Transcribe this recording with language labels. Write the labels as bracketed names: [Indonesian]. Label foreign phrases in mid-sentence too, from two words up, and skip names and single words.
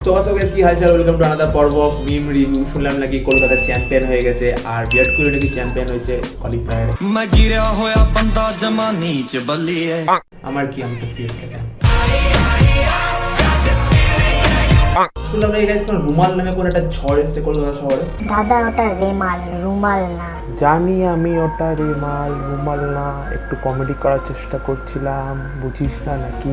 [English] So what's up guys, [Bangla] কি হালচাল? [English] welcome to another [Bangla] পর্ব [English] of meme review. [Bangla] শুনলাম নাকি কলকাতা চ্যাম্পিয়ন হয়ে গেছে আর বিরাট কোহলি নাকি চ্যাম্পিয়ন হয়েছে কোয়ালিফায়ারে। [Punjabi] ਮੈਂ ਗਿਰਾ ਹੋਇਆ ਬੰਦਾ ਜਮਾ ਨੀਚ ਬੱਲੀਏ [Bangla] আমার কি, আমি তো সিএসকে ফ্যান। শুনলাম নাকি গাইস কোন রুমাল নামে কোন একটা ঝড় এসেছে কলকাতা শহরে। দাদা ওটা রেমাল, রুমাল না। জানি আমি ওটা রুমাল না, একটু কমেডি করার চেষ্টা করছিলাম, বুঝিস না নাকি?